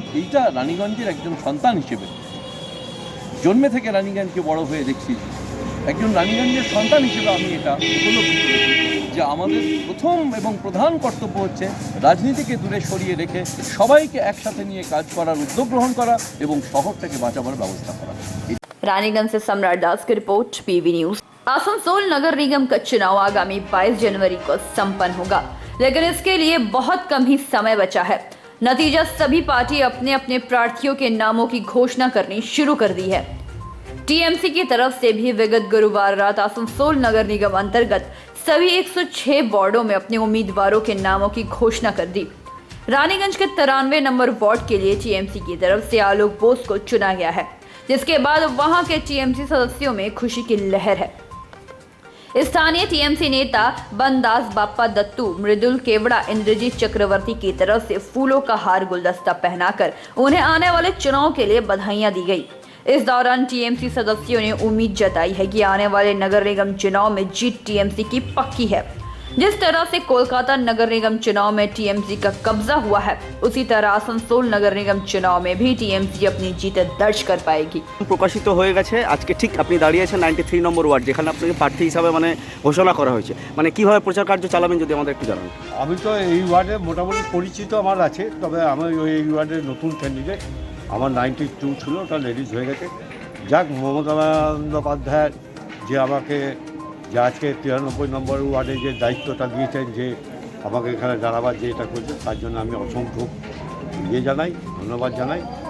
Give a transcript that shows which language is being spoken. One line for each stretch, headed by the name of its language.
Bangla: এইটা রানীগঞ্জের একজন সন্তান হিসেবে, জন্মে থেকে রানীগঞ্জকে বড় হয়ে দেখছি, একজন রানীগঞ্জের সন্তান হিসেবে আমি এটা উপলব্ধি করেছি যে আমাদের প্রথম এবং প্রধান কর্তব্য হচ্ছে রাজনীতিকে দূরে সরিয়ে রেখে সবাইকে একসাথে নিয়ে কাজ করার উদ্যোগ গ্রহণ করা এবং শহরটাকে বাঁচাবার ব্যবস্থা করা।
Hindi: रानीगंज से सम्राट दास की रिपोर्ट, पीवी न्यूज। आसनसोल नगर निगम का चुनाव आगामी 22 जनवरी को संपन्न होगा, लेकिन इसके लिए बहुत कम ही समय बचा है। नतीजा, सभी पार्टी अपने अपने प्रार्थियों के नामों की घोषणा करनी शुरू कर दी है। टीएमसी की तरफ से भी विगत गुरुवार रात आसनसोल नगर निगम अंतर्गत सभी 106 वार्डों में अपने उम्मीदवारों के नामों की घोषणा कर दी। रानीगंज के 93 नंबर वार्ड के लिए टीएमसी की तरफ से आलोक बोस को चुना गया है, जिसके बाद वहां के टीएमसी सदस्यों में खुशी की लहर है। स्थानीय टीएमसी नेता बनदास बाप्पा दत्तू, मृदुल केवड़ा, इंद्रजीत चक्रवर्ती की तरफ से फूलों का हार गुलदस्ता पहनाकर उन्हें आने वाले चुनाव के लिए बधाइयां दी गई। इस दौरान टीएमसी सदस्यों ने उम्मीद जताई है कि आने वाले नगर निगम चुनाव में जीत टीएमसी की पक्की है। जिस तरह से कोलकाता नगर निगम चुनाव में टीएमसी का कब्जा हुआ है, उसी तरह आसनसोल नगर निगम चुनाव में भी टीएमसी अपनी जीत दर्ज कर पाएगी।
Bangla: প্রকাশিত হয়ে গেছে আজকে, ঠিক আপনি দাঁড়িয়েছেন 93 নম্বর ওয়ার্ড, যেখানে আপনাকে প্রার্থী হিসাবে মানে ঘোষণা করা হয়েছে। মানে কিভাবে প্রচার কার্য চালাবেন যদি আমাদের একটু জানান। আমি তো এই ওয়ার্ডে মোটামুটি পরিচিত আমার আছে, তবে আমি এই ওয়ার্ডের নতুন ক্যান্ডিডেট। আমার 92 ছিল, ওটা লেডিস হয়ে গেছে। যাক, মমতা বন্দ্যোপাধ্যায় যে আমাকে যে আজকে 93 নম্বর ওয়ার্ডে যে দায়িত্বটা দিয়েছেন, যে আমাকে এখানে দাঁড়াবার যে এটা করছেন, তার জন্য আমি অসংখ্য জানাই, ধন্যবাদ জানাই।